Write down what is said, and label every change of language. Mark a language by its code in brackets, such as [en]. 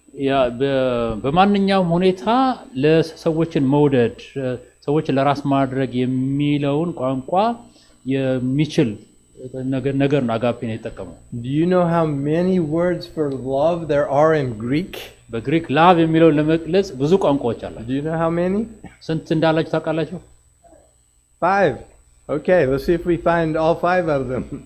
[am] ያ በማንኛውም ሁኔታ ለሰዎችን መውደድ ሰዎችን ለራስ ማድረግ የሚለውን ቋንቋ የሚችል ነገር ነው አጋፔ ነው የተጠቀመው [en] Do you know how many words for love there are in Greek? [am] በግሪክ ላቭ የሚለውን ለመግለጽ ብዙ ቋንቋዎች አሉ [en] Do you know how many? [am] ስንት እንዳላችሁ ታውቃላችሁ [en] 5. Okay, let's see if we find all 5 of them.